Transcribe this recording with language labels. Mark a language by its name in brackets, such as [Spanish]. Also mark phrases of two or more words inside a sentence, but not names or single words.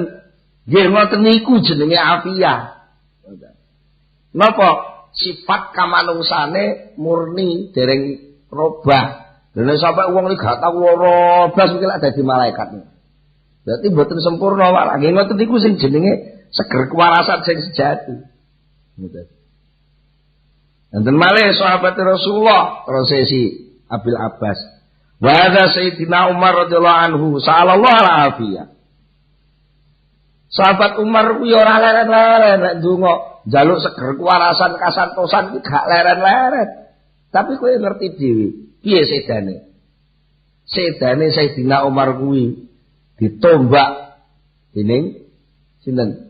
[Javanese] Nggih ngoten niku jenenge afiyah. Napa sifat kamanungsane murni dereng robah. Dene sampe wong iki gak tau lara blas iki lak dadi malaikat. Berarti mboten sempurna wae. Nggih ngoten niku sing jenenge seger kewarasan sing sejati. Ngoten. Enten malih sahabat Rasulullah prosesi Abil Abbas. [Arabic] وهذا سيدنا عمر رضي الله عنه صلى الله عليه. [Javanese] Sahabat Umar kuwi ora leren-leren nek ndonga njaluk seger kewarasan kasantosan iki gak leren-leren. Tapi kowe ngerti dhewe. piye sedane? Sedane Sayyidina Umar kuwi ditombak dening sinten?